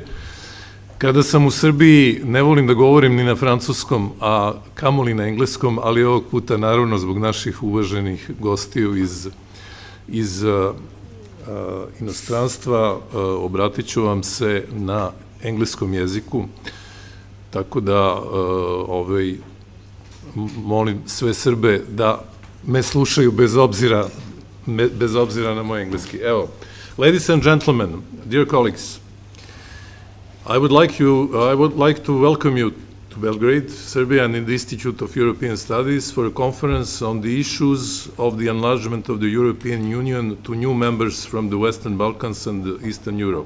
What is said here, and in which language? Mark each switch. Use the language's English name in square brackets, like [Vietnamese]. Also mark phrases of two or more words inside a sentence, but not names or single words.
[Serbian] Kada sam u Srbiji, ne volim da govorim ni na francuskom, a kamoli na engleskom, ali ovog puta naravno zbog naših uvaženih gostiju iz inostranstva, obratit ću vam se na engleskom jeziku, tako da molim sve Srbe da me slušaju bez obzira na moj engleski. Evo, [English] ladies and gentlemen, dear colleagues, I would like to welcome you to Belgrade, Serbia, and the Institute of European Studies for a conference on the issues of the enlargement of the European Union to new members from the Western Balkans and Eastern Europe.